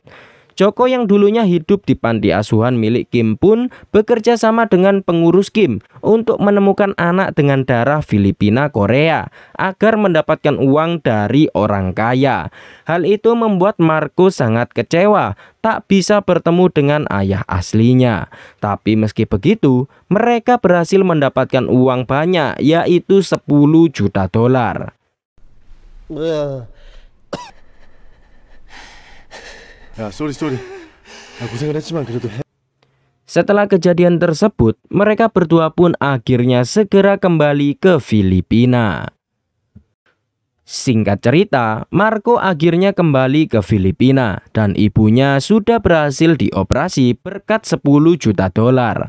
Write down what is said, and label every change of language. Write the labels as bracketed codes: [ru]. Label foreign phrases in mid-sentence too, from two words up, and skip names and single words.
[id] Joko yang dulunya hidup di panti asuhan milik Kim pun bekerja sama dengan pengurus Kim untuk menemukan anak dengan darah Filipina Korea agar mendapatkan uang dari orang kaya. Hal itu membuat Marco sangat kecewa, tak bisa bertemu dengan ayah aslinya. Tapi meski begitu, mereka berhasil mendapatkan uang banyak, yaitu 10 juta dolar. [ko] 야, 쏘리. 고생을 했지만 그래도 해. [id] Setelah kejadian tersebut, mereka berdua pun akhirnya segera kembali ke Filipina. Singkat cerita, Marco akhirnya kembali ke Filipina dan ibunya sudah berhasil dioperasi berkat 10 juta dolar.